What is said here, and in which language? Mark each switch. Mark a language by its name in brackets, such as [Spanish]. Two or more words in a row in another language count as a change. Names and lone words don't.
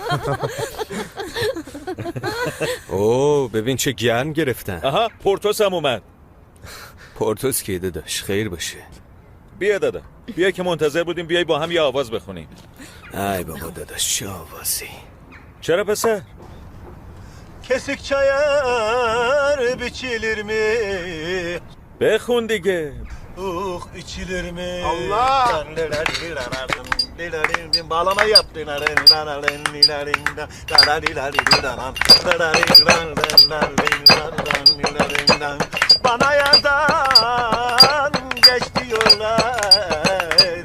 [Persian] اوه ببین چه گرم گرفتن. آها پورتوس هم اومد. پورتوس که داداش خیر باشه. بیا دادا، بیا که منتظر بودیم بیای با هم یه آواز بخونیم. ای بابا داداش چه آوازی؟ چرا پسر؟ [Turkish] Kesik çayar biçilir mi? [Persian] بخون دیگه. [Turkish] içilir mi? Allah! Bağlama yap. Bana yardan geç diyorlar.